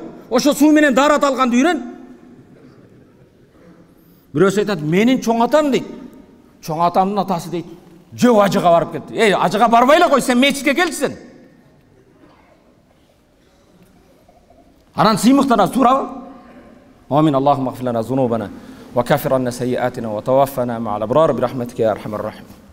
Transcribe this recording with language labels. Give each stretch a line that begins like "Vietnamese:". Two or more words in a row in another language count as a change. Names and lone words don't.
Kyrgyz: Ошо суу менен дарат алганды үйрөн. Бирөөсү айтат, менин чоң атам дейт. Чоң атамдын атасы дейт, жөө ажыга барып кетти. Ажыга барбай эле кой, сен мечитке келчи сен. Анан сыймыктана сурабы?
Arabic: آمين. اللهم اغفر لنا ذنوبنا وكفر عنا سيئاتنا وتوفنا مع الأبرار برحمتك يا أرحم الراحمين.